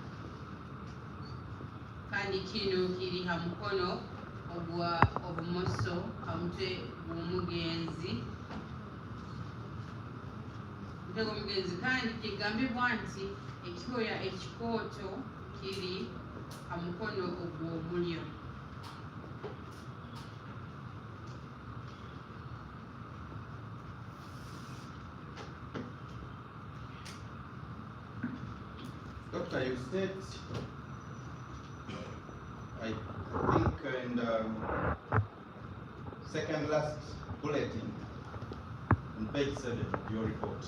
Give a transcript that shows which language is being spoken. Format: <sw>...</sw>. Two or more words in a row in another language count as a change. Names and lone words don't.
<nyo>kandi kino kiri ha mukono ogwa obumoso ha mutwe gw'omugenzi kandi kigambibwa nti ekihoya ekikooto kiri ha mukono ogw'obulyo.</nyo> <en>Doctor, you said, I think in the second last bulletin on page 7 of your report.</en>